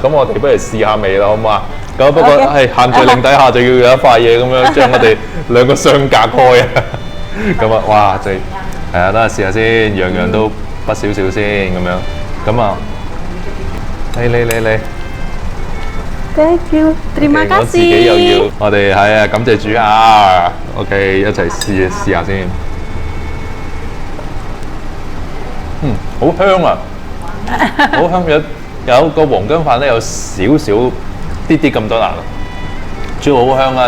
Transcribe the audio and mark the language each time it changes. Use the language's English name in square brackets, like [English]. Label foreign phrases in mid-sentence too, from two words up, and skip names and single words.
[Cantonese] 咁我哋不如試下味啦，好唔好啊？咁不過係限聚令底下就要有一塊嘢咁樣將我哋兩個相隔開啊！咁啊，哇！就係啊，等下試下先，樣樣都不少少先咁樣。咁啊，嚟。 [English] Thank you, [Indonesian] terima kasih。 [Cantonese] 我自己又要，我哋係啊，感謝主啊。OK， 一齊試下先。好香啊！好香，有個黃薑飯咧，有少少啲咁多辣，主要好香啊！